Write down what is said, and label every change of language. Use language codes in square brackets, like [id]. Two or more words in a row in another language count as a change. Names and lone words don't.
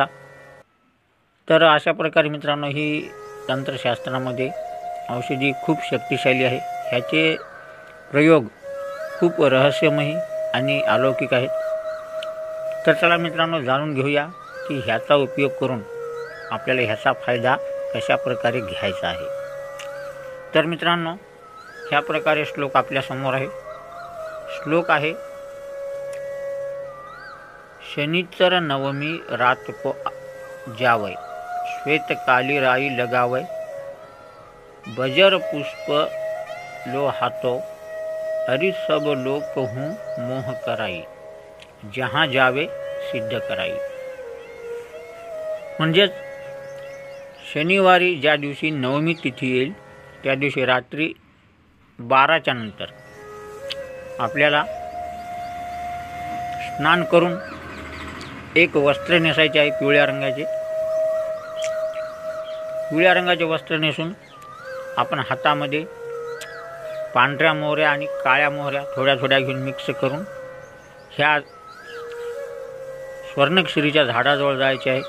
[mr] तर अशा प्रकारे मित्रांनो, ही तंत्रशास्त्रामध्ये औषधी खूप शक्तिशाली आहे, ह्याचे प्रयोग खूप रहस्यमयी आणि अलौकिक आहेत। तर चला मित्रांनो, जाणून घेऊया की ह्याचा उपयोग करून आपल्याला ह्याचा फायदा कशा प्रकारे घ्यायचा आहे। तर मित्रांनो, ह्या प्रकारे श्लोक आपल्या समोर आहे। श्लोक आहे, [hi] शनिचर नवमी रात को जावय, श्वेत काली राई लगावय, बजर पुष्प लो हाथो, हरि सब लोक हूँ मोह कराई, जहाँ जावे सिद्ध कराई। [mr] म्हणजेच शनिवारी ज्या दिवशी नवमी तिथी येईल त्या दिवशी रात्री 12च्या नंतर आपल्याला स्नान करून एक वस्त्र नेसायचे आहे, पिवळ्या रंगाचे वस्त्र नेसून आपण हातामध्ये पांढऱ्या मोहऱ्या आणि काळ्या मोहऱ्या थोड्या थोड्या घेऊन मिक्स करून ह्या स्वर्णक्षिरीच्या झाडाजवळ जायचे आहे।